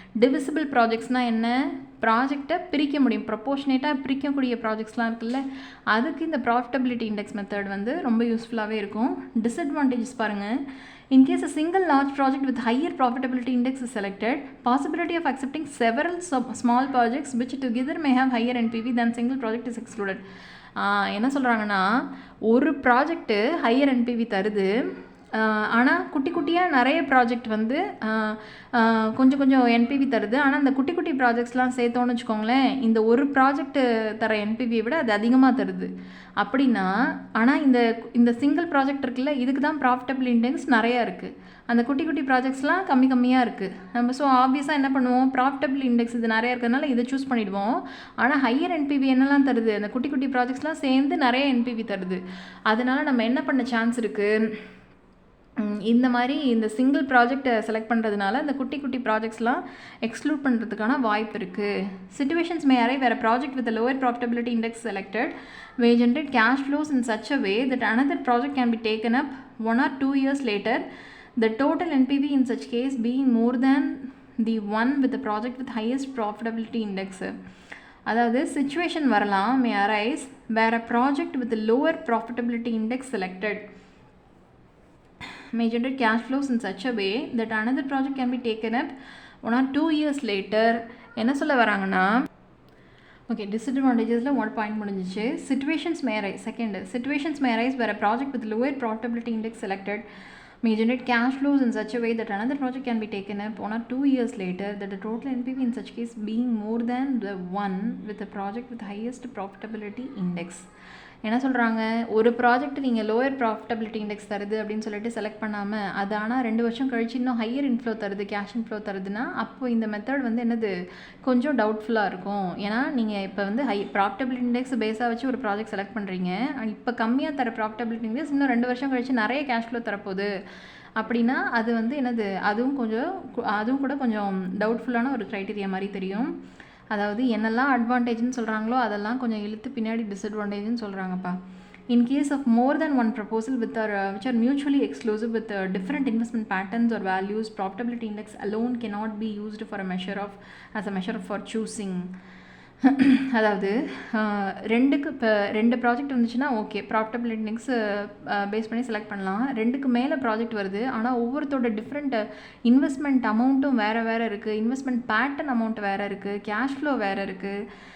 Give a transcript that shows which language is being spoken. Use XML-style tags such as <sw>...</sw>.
<ta>Divisible ப்ராஜெக்ட்ஸ்னால் என்ன, ப்ராஜெக்டை பிரிக்க முடியும், ப்ரப்போர்ஷனேட்டாக பிரிக்கக்கூடிய ப்ராஜெக்ட்ஸ்லாம் இருக்குல்ல, அதுக்கு இந்த ப்ராஃபிட்டபிலிட்டி இண்டெக்ஸ் மெத்தட் வந்து ரொம்ப யூஸ்ஃபுல்லாகவே இருக்கும். டிஸ்அட்வான்டேஜஸ் பாருங்கள்.</ta> <en>In case a single large project with higher profitability index is selected, possibility of accepting several small projects which together may have higher NPV than single project is excluded.</en> <ta>என்ன சொல்கிறாங்கன்னா, ஒரு project higher NPV தருது, ஆனால் குட்டி குட்டியாக நிறைய project வந்து கொஞ்சம் கொஞ்சம் என்பிவி தருது. ஆனால் அந்த குட்டி குட்டி ப்ராஜெக்ட்ஸ்லாம் சேர்த்தோன்னு வச்சுக்கோங்களேன், இந்த ஒரு ப்ராஜெக்ட்டு தர என்பிவியை விட அது அதிகமாக தருது அப்படின்னா. ஆனால் இந்த சிங்கிள் ப்ராஜெக்ட் இருக்குல்ல, இதுக்கு தான் ப்ராஃபிட்டபிள் இண்டெக்ஸ் நிறையா இருக்குது, அந்த குட்டி குட்டி ப்ராஜெக்ட்ஸ்லாம் கம்மியாக இருக்குது. நம்ம ஸோ ஆப்வியஸாக என்ன பண்ணுவோம், ப்ராஃபிட்டபிள் இண்டெக்ஸ் இது நிறையா இருக்கிறதுனால இதை சூஸ் பண்ணிவிடுவோம். ஆனால் ஹையர் என்பிவி என்னெல்லாம் தருது, அந்த குட்டி குட்டி ப்ராஜெக்ட்ஸ்லாம் சேர்ந்து நிறைய என்பிவி தருது. அதனால் நம்ம என்ன பண்ண சான்ஸ் இருக்குது, இந்த மாதிரி இந்த சிங்கிள் ப்ராஜெக்டை செலக்ட் பண்ணுறதுனால இந்த குட்டி குட்டி ப்ராஜெக்ட்ஸ்லாம் எக்ஸ்க்ளூட் பண்ணுறதுக்கான வாய்ப்பு இருக்குது.</ta> <en>Situations may arrive where project with lower profitability index selected may generate cash flows in such a way that another project can be taken up 1 or 2 years later, the total NPV in such case being more than the one with project with highest profitability index.</en> <ta>அதாவது situation வரலாம்</ta> <en>May arise where a project with lower profitability index selected may generate cash flows in such a way that another project can be taken up 1 or 2 years later.</en> <ta>என்ன சொல்ல வராங்கன்னா, okay, டிஸ்அட்வான்டேஜஸில் 1 point முடிஞ்சிச்சு.</ta> <en>Situations may arise, second, situations may arise where a project with lower profitability index selected may generate cash flows in such a way that another project can be taken up 1 or 2 years later, that the total NPV in such case being more than the one with the project with highest profitability index.</en> <ta>என்ன சொல்கிறாங்க, ஒரு project நீங்கள் lower profitability index தருது அப்படின்னு சொல்லிட்டு select பண்ணாமல் அது ஆனால் 2 வருஷம் கழிச்சு இன்னும் ஹையர் இன்ஃப்ளோ தருது, கேஷ் இன்ஃப்ளோ தருதுன்னா அப்போ இந்த மெத்தட் வந்து என்னது கொஞ்சம் டவுட்ஃபுல்லாக இருக்கும். ஏன்னா நீங்கள் இப்போ வந்து ப்ராஃபிட்டபிலிட்டி இண்டெக்ஸ் பேஸாக வச்சு ஒரு ப்ராஜெக்ட் செலக்ட் பண்ணுறீங்க, இப்போ கம்மியாக தர ப்ராஃபிட்டபிலிட்டி இண்டெக்ஸ் இன்னும் 2 வருஷம் கழிச்சு நிறைய கேஷ் ஃப்ளோ தரப்போகுது அப்படின்னா அது வந்து என்னது அதுவும் கூட கொஞ்சம் டவுட்ஃபுல்லான ஒரு க்ரைட்டீரியா மாதிரி தெரியும். அதாவது என்னெல்லாம் அட்வான்டேஜ்னு சொல்கிறாங்களோ அதெல்லாம் கொஞ்சம் இழுத்து பின்னாடி டிஸ்அட்வான்டேஜ்னு சொல்கிறாங்கப்பா.</ta> <en>In case of more than one proposal which are mutually exclusive with different investment patterns or values, profitability index alone cannot be used for as a measure for choosing.</en> <ta>அதாவது ரெண்டு ப்ராஜெக்ட் வந்துச்சுன்னா ஓகே, ப்ராஃபிட்டபிலிட்டி இண்டெக்ஸ் பேஸ் பண்ணி select பண்ணலாம். 2க்கு மேலே project வருது, ஆனால் ஒவ்வொருத்தோட different investment அமௌண்ட்டும் வேறு இருக்குது, இன்வெஸ்ட்மெண்ட் பேட்டர்ன் அமௌண்ட் வேறு இருக்குது, கேஷ் ஃப்ளோ வேறு இருக்குது.</ta>